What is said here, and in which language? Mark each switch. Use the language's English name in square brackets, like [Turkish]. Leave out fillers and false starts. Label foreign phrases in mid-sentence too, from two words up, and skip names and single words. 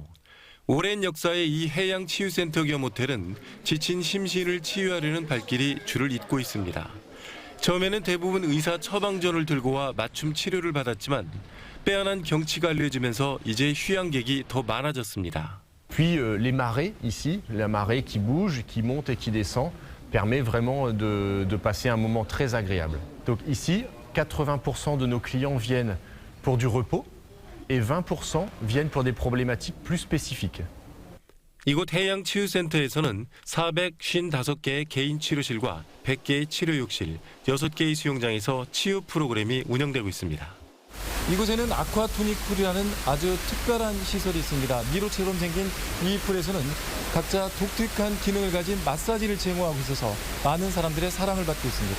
[Korean] 오랜 역사의 이 해양 치유센터 겸 호텔은 지친 심신을 치유하려는 발길이 줄을 잇고 있습니다. 처음에는 대부분 의사 처방전을 들고 와 맞춤 치료를 받았지만 빼어난 경치가 알려지면서 이제 휴양객이 더 많아졌습니다. [French] Puis les marées ici, la marée qui bouge, qui monte et qui descend, permet vraiment de passer un moment très agréable. Donc ici, 80% de nos clients viennent pour du repos et 20% viennent pour des problématiques plus spécifiques. [Korean] 이곳 해양치유센터에서는 455개의 개인 치료실과 100개의 치료욕실, 6개의 수영장에서 치유 프로그램이 운영되고 있습니다. 이곳에는 아쿠아토닉풀이라는 아주 특별한 시설이 있습니다. 미로처럼 생긴 이 풀에서는 각자 독특한 기능을 가진 마사지를 제공하고 있어서 많은 사람들의 사랑을 받고 있습니다.